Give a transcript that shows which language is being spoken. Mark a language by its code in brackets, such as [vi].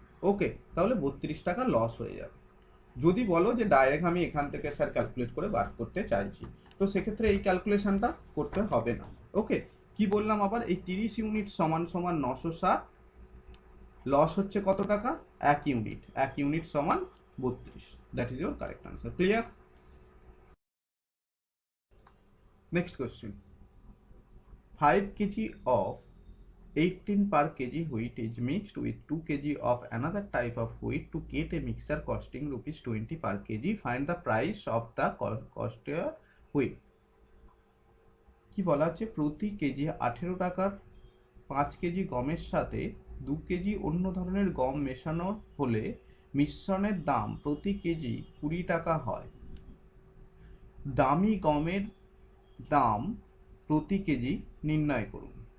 [bn] ওকে, তাহলে 32 টাকা লস হয়ে যাবে। যদি বলো যে ডাইরেক্ট আমি এখান থেকে স্যার ক্যালকুলেট করে বার করতে চাইছি, তো সেক্ষেত্রে এই ক্যালকুলেশনটা করতে হবে না। ওকে, কি বললাম আবার, এই 30 ইউনিট সমান সমান 960, লস হচ্ছে কত টাকা, 1 ইউনিট, 1 ইউনিট সমান 32, [en] That is your correct answer. [bn] Clear? [en] Next question, 5 kg of 18 per kg wheat is mixed with 2 kg of another type of wheat to get a mixture costing rupees 20 per kg. Find the price of the cost wheat. [bn] কি বলা হচ্ছে, প্রতি KG 18 টাকার 5 KG গমের সাথে 2 KG অন্য ধরনের গম মেশানো হলে মিশ্রণের দাম প্রতি কেজি 20 টাকা হয়। দামি গমের দাম প্রতি কেজি নির্ণয় করুন।